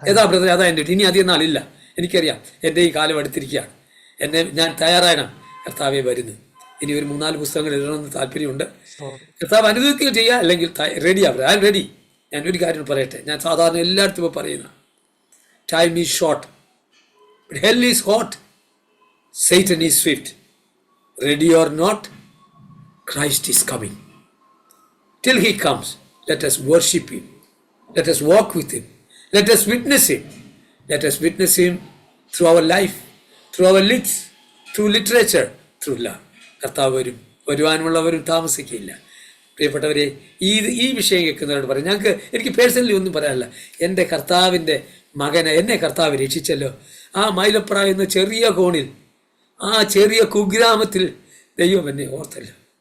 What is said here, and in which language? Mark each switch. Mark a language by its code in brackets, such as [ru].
[ml] Brother, അതാ എൻ്റെ ഇനി അധികം നാളില്ല. എനിക്കറിയാം, എൻ്റെ ഈ കാലം അടുത്തിരിക്കുകയാണ്. ഞാൻ തയ്യാറാകണം. കർത്താവെ വരുന്നു. ഇനി ഒരു 3-4 പുസ്തകങ്ങൾ എഴുതണമെന്ന് താല്പര്യമുണ്ട്. കർത്താവ് അനുവദിക്കുക ചെയ്യുക, അല്ലെങ്കിൽ റെഡിയാണ്. [en] I am ready. [ml] ഞാൻ ഒരു കാര്യം പറയട്ടെ. ഞാൻ സാധാരണ എല്ലായിടത്തും പറയുന്ന [en] Time is short, hell is hot, Satan is swift. Ready or not, Christ is coming. Till he comes, let us worship him. Let us walk with him. Let us witness him. Let us witness him through our life, through our lips, through literature, through love. [ml] കർത്താവ് വരുവാനുള്ളവരും താമസിക്കില്ല. പ്രിയപ്പെട്ടവരെ, ഈ വിഷയം കേൾക്കുന്നവരോട് പറയും, എനിക്ക് personally ഒന്നും പറയാനില്ല. എൻ്റെ കർത്താവിൻ്റെ മകനെ എന്നെ കർത്താവ് രക്ഷിച്ചല്ലോ. ആ മൈലപ്ര എന്ന ചെറിയ കോണിൽ, ആ ചെറിയ കുഗ്രാമത്തിൽ ദൈവം എന്നെ ഓർത്തല്ലോ.